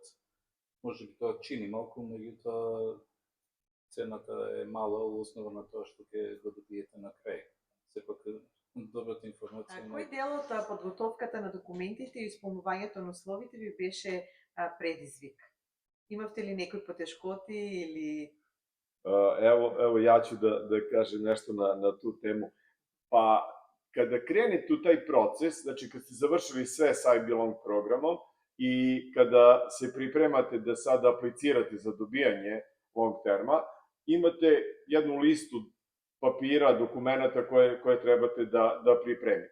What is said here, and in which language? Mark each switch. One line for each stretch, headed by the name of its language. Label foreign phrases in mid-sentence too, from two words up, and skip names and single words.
Macedonian: Може би тоа чини малку, меѓутоа цената е мала во основа на тоа што ќе го добиете на крај. Сепак добрата информација. Кој дел од подготовката на документите и исполнувањето на условите ви беше предизвик? Имавте ли некои потешкоти или...
Serbian: Evo ja ću da kažem nešto na tu temu. Pa, kada krenete u taj proces, znači kad ste završili sve sa IBelong programom i kada se pripremate da sad aplicirate za dobijanje
English: long terma,
Serbian: imate jednu listu papira, dokumenta koje trebate da pripremite.